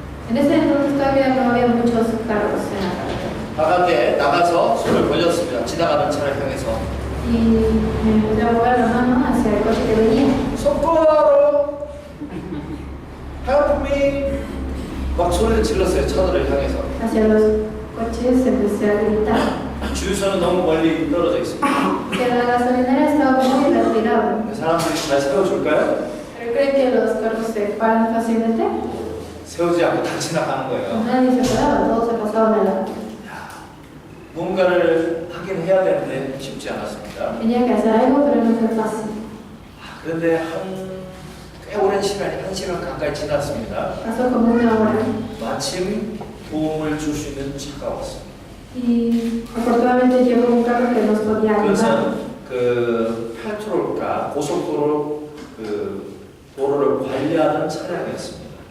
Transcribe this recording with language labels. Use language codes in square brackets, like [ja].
[es] En ese entonces todavía no había muchos carros en la carretera. [ko] 바깥에 나가서 손을 벌렸습니다. 지나가는 차를 향해서. [es] Y me empecé a mover la mano hacia el coche que venía. [ko] 소포로 [en] help me [ko] 막 소리를 질렀어요. 차들을 향해서. [es] Hacia los coches empecé a gritar. [ko] 주유소는 너무 멀리 떨어져 있습니다. [es] El gasolinera estaba muy retirado. [ko] 사람들이 잘 세워줄까요? [es] ¿Pero cree que los carros se paran fácilmente? [ko] 세우지 않고 다 지나가는 거예요. [es] Nadie se paraba, todos se pasaban de la... [ko] 뭔가를 하긴 해야 되는데 쉽지 않았습니다. [es] Tenía que hacer algo, pero no fue fácil. [ko] 그런데 꽤 오랜 시간이 1시간 가까이 지났습니다. [es] Pasó como una hora. [ko] 마침 도움을 줄 수 있는 차가 왔습니다. [es] Y afortunadamente llegó un carro que nos podía ayudar. [ko] 그것은 그 페트롤가 고속도로 그 도로를 관리하는 차량이었습니다.